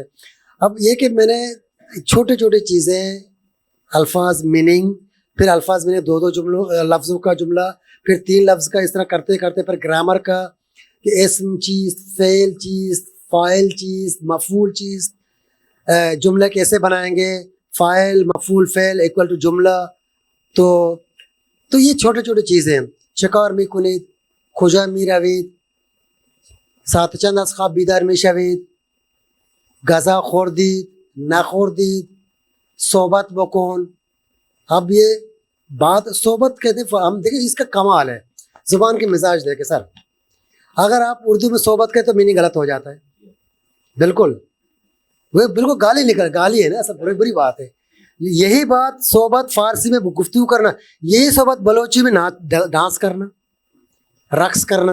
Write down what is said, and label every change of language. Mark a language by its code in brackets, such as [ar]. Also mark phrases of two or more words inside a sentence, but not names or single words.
[ur] اب یہ کہ میں نے چھوٹے چھوٹے چیزیں، الفاظ میننگ، پھر الفاظ میں نے 2 جملوں لفظوں کا جملہ، پھر 3 لفظ کا، اس طرح کرتے کرتے پھر گرامر کا کہ اسم چیز، فعل چیز، فاعل چیز، مفعول چیز، جملہ کیسے بنائیں گے، فاعل مفعول فعل [en] equal to [ur] جملہ. تو یہ چھوٹے چھوٹے چیزیں. [fa] شکار می کنید، کجا می روید، سات چند از خواب بیدار می شوید، غذا خوردید نخوردید، صحبت بکن. [ur] اب یہ بات صحبت کہتے ہیں، ہم دیکھیں اس کا کمال ہے زبان کے مزاج دیکھیں سر. اگر آپ اردو میں صحبت کہتے تو میننگ غلط ہو جاتا ہے. بالکل وہ بالکل گالی نکل، گالی ہے نا، سب بری بات ہے. یہی بات صحبت فارسی میں گفتگو کرنا، یہی صحبت بلوچی میں ڈانس کرنا، رقص کرنا.